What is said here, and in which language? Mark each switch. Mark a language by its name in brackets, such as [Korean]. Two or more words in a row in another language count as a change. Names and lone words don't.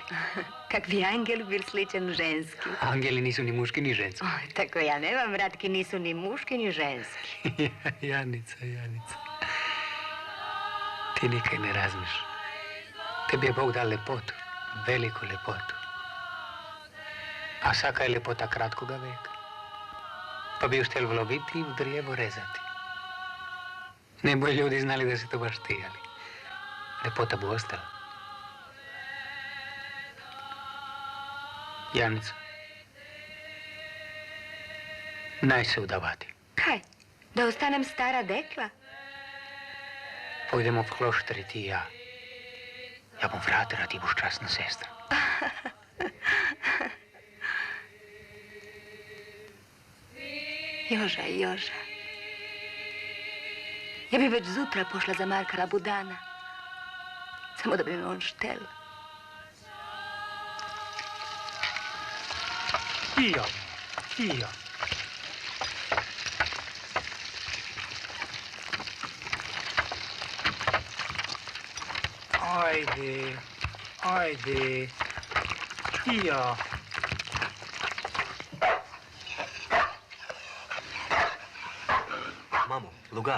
[Croatian] Kak bi angel bil sličen ženski. Angeli nisu ni muški ni ženski. Tako ja nemam vratki, nisu ni muški ni ženski. Janica. Ti nikaj ne razmiš. Tebi je Bog dal lepotu, veliku lepotu. A vsaka je lepota kratkoga veka. Pa bi ju štel vloviti i v drjevo rezati. Ne bi ljudi znali da si to baš ti, ali lepota bu ostala. Janica, naj se udavati. Kaj? Da ostanem stara dekla? Pojdemo v klošter i ti i ja. Ja bom frater, a ti buš časna sestra. Joža. Ja bi već zutra pošla za Marka Labudana. Samo da bi me on štel. Tio, tio. Ajde, ajde. Tio. Mamo, lugar.